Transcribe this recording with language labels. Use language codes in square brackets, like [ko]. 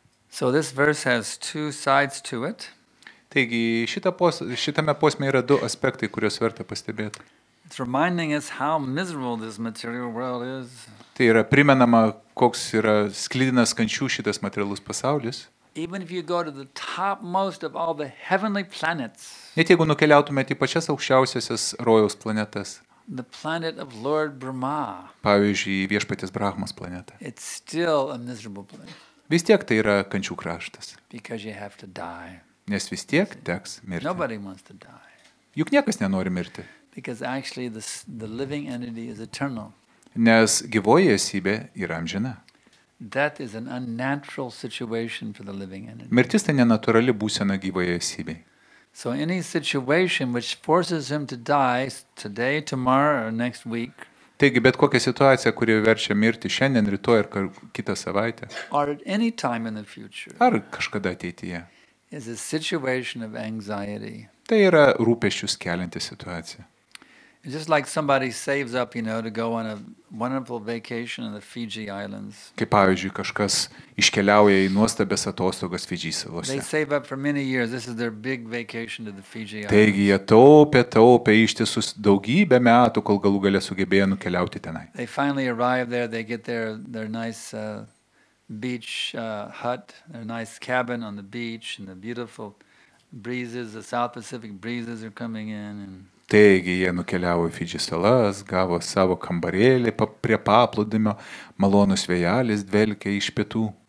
[en] So this verse has two sides to it. [lt] Taigi šitame posme yra du aspektai, kuriuos verta pastebėti. [en] It's reminding us how miserable this material world is. [lt] Tai yra primenama, koks yra sklidinas kančių šitas materialus pasaulis. [en] Even if you go to the topmost of all the heavenly planets, [lt] Net jeigu nukeliautumėte į pačias aukščiausiasias rojaus planetas, [en] the planet of Lord Brahma, [lt] pavyzdžiui, viešpaties Brahmos planetą, [en] it's still a miserable place [lt] vis tiek tai yra kančių kraštas, [en] because you have to die. [lt] nes vis tiek teks mirti. [en] Nobody wants to die [lt] Juk niekas nenori mirti, [en] because actually the living entity is eternal. [lt] nes gyvoji esybė yra amžina. [en] Death is an unnatural situation for the living entity. [lt] Mirtis tai nenatūrali būsena gyvoje esybei. [en] So any situation which forces him to die today, tomorrow, or next week, [lt] Taigi, bet kokia situacija, kuri verčia mirti šiandien, rytoj ir kitą savaitę, [en] or at any time in the future, [lt] ar kažkada ateityje, [en] is a situation of anxiety. [lt] tai yra rūpesčius kelianti situacija. [en] It's just like somebody saves up, to go on a wonderful vacation in the Fiji Islands. [lt] Kaip pavyzdžiui, kažkas iškeliauja į nuostabės atostogas Fidži [en] They [lt] salose. [en] save up for many years. This is their big vacation to the Fiji Islands. [lt] Taigi jie taupė ištisus daugybę metų, kol galų gale sugebėjo nukeliauti tenai. [en] They finally arrive there. They get their nice beach hut, their nice cabin on the beach, and the beautiful breezes, the South Pacific breezes are coming in. And [lt] Taigi jie nukeliavo į Fidži salas, gavo savo kambarėlį prie paplūdimio, malonus vėjelis dvelkia iš pietų.